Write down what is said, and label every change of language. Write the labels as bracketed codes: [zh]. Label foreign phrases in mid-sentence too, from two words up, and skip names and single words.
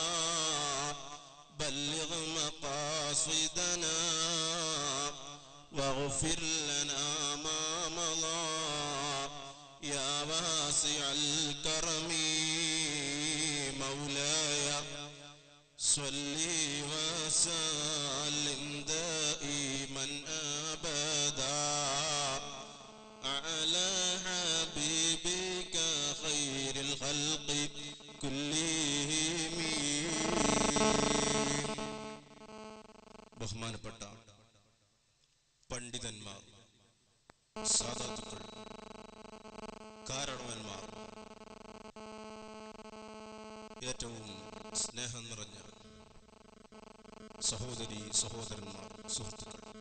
[ar] بلغ مقاصدنا واغفر لنا ما مضى يا واسع الكرم مولاي صل وسلم دائما أبدا على حبيبك خير الخلق كلهم. [ml] ബഹുമാനപ്പെട്ട പണ്ഡിതന്മാർ, സാദാത്തുക്കൾ, കാരണവന്മാർ, ഏറ്റവും സ്നേഹം നിറഞ്ഞ സഹോദരി സഹോദരന്മാർ, സുഹൃത്തുക്കൾ,